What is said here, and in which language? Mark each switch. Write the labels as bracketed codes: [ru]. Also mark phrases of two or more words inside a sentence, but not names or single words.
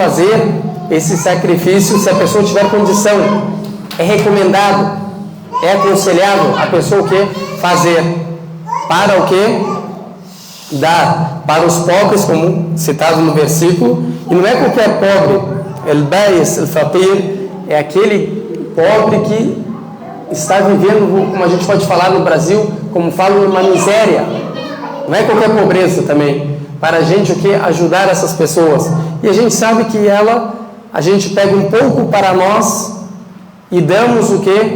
[pt] Fazer esse sacrifício se a pessoa tiver condição. É recomendado, é aconselhável a pessoa o que? Fazer. Para o que? Dar para os pobres, como citado no versículo. E não é qualquer pobre. [ar] البائس، الفقير, [pt] é aquele pobre que está vivendo, como a gente pode falar no Brasil, como falam, uma miséria. Não é qualquer pobreza também. Para a gente o que? Ajudar essas pessoas. E a gente sabe que a gente pega um pouco para nós e damos o que?